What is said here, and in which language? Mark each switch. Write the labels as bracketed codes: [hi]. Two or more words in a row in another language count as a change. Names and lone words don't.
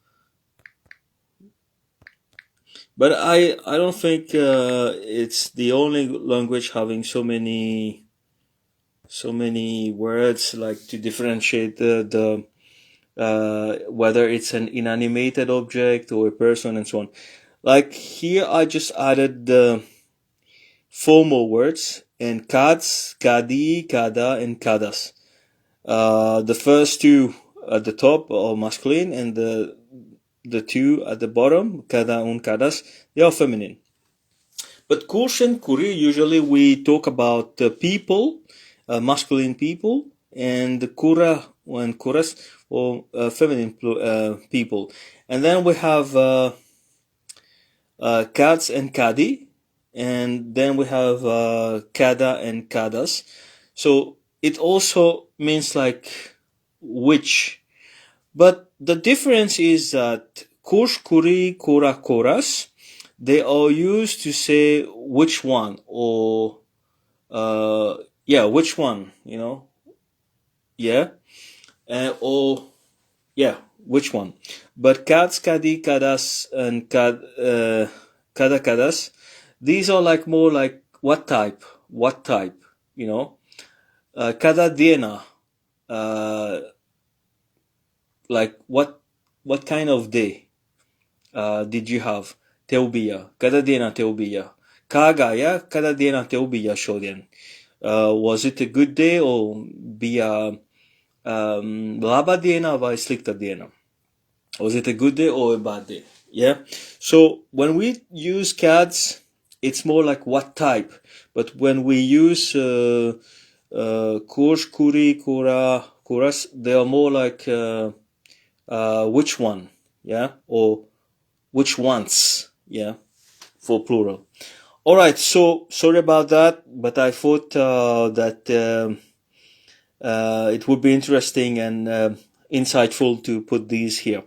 [en] But I don't think it's the only language having so many words, like to differentiate the whether it's an inanimated object or a person and so on. Like here I just added the formal words, and [lv] kāds, kādi, kāda, [en] and kādas. The first two at the top are masculine, and the two at the bottom, kāda and kādas, they are feminine. But kurš and kuri, usually we talk about people, masculine people, and kura and kuras, or feminine people. And then we have kāds and kādi, and then we have kāda and kādas. So it also means like which. But the difference is that [lv] kurš, kuri, kura, kuras, [en] they are used to say which one, or which one, yeah, or yeah, which one. But [lv] kāds, kādi, kādas, [en] and [lv] kāda, kādas, [en] these are like more like what type, [lv] kāda diena, [en] like what kind of day did you have? [lv] Tev bija, kāda diena tev bija? Kā gāja, kāda diena tev bija šodien? [en] Was it a good day, or [lv] bija laba diena vai slikta diena? [en] Was it a good day or a bad day? Yeah. So when we use kāds, it's more like what type. But when we use [lv] kurš, kuri, kura, kuras, [en] they are more like which one, yeah, or which ones, yeah, for plural. All right, so sorry about that, but I thought that it would be interesting and insightful to put these here.